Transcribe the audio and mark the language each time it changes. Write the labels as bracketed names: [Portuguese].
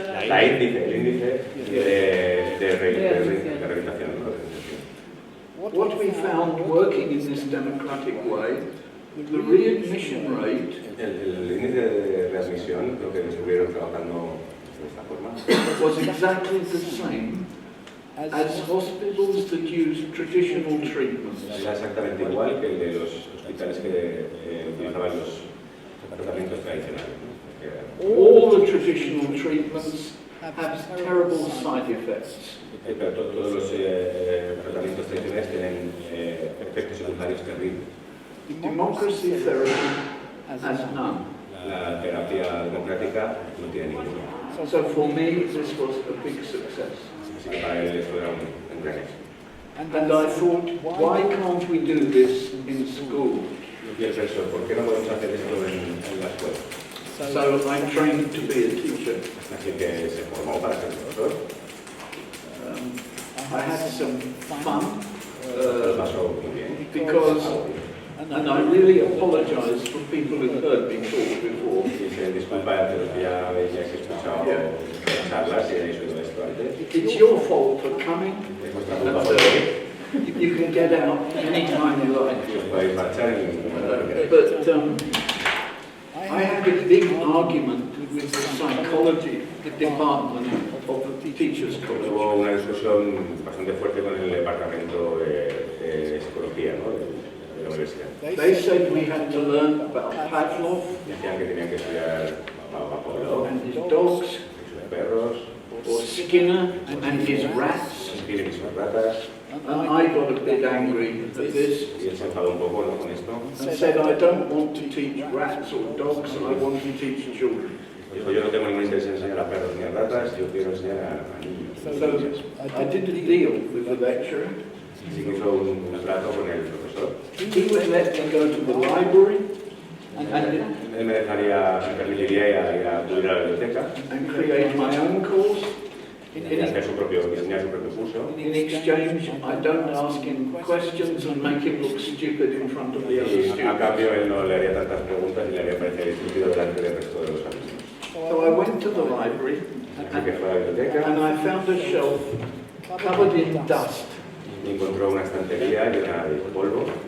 [Spanish] el índice de rehabilitación. [English] What we found working in this democratic way, the readmission rate [Spanish] El índice de readmisión, lo que estuvieron trabajando de esta forma, [English] was exactly the same as hospitals that use traditional treatments. [Spanish] era exactamente igual que el de los hospitales que utilizaban los tratamientos tradicionales. [English] All the traditional treatments have terrible side effects. [Spanish] Pero todos los tratamientos tradicionales tienen efectos secundarios terribles. [English] Democracy therapy has none. [Spanish] La terapia democrática no tiene ninguno. [English] So for me, this was a big success. [Spanish] Así que para él esto era un gran éxito. [English] And I thought, why can't we do this in school? [Spanish] Y él pensó, ¿por qué no podemos hacer esto en la escuela? [English] So I trained to be a teacher. [Spanish] Así que se formó para ser profesor. [English] I had some fun [Spanish] Lo pasó muy bien. [English] because, and I really apologize for people who heard me talk before. [Spanish] Y se disculpa a los que ya habéis escuchado charlas y habéis oído esto antes. [English] It's your fault for coming. [Spanish] Es vuestra culpa por venir. [English] You can get out anytime you like. [Spanish] Y os podéis marchar en ningún momento. [English] But I had a big argument with the psychology department of the Teachers College. [Spanish] Hubo una discusión bastante fuerte con el departamento de psicología, ¿no? de la universidad. [English] They said we had to learn about Pavlov [Spanish] Decían que tenían que estudiar a Pablo, [English] and his dogs, [Spanish] sus perros, [English] or Skinner and his rats. [Spanish] tienen sus ratas, [English] And I got a bit angry at this [Spanish] y él se enfadó un poco, ¿no? Con esto. [English] and said I don't want to teach rats or dogs, I want to teach children. [Spanish] Dijo, yo no tengo ningún interés en enseñar a perros ni a ratas, yo quiero enseñar a niños. [English] So I did a deal with the lecturer. [Spanish] Así que hizo un trato con el profesor. [English] He would let me go to the library [Spanish] Él me permitiría ir a acudir a la biblioteca [English] and create my own course. [Spanish] y hacer diseñar su propio curso. [English] In exchange, I don't ask him questions and make him look stupid in front of the other [Spanish] Y a [English] students. [Spanish] cambio él no le haría tantas preguntas y le haría parecer estúpido delante del resto de los alumnos. [English] So I went to the library [Spanish] Así que fue a la biblioteca [English] and I found a shelf covered in dust. [Spanish] y encontró una estantería llena de polvo.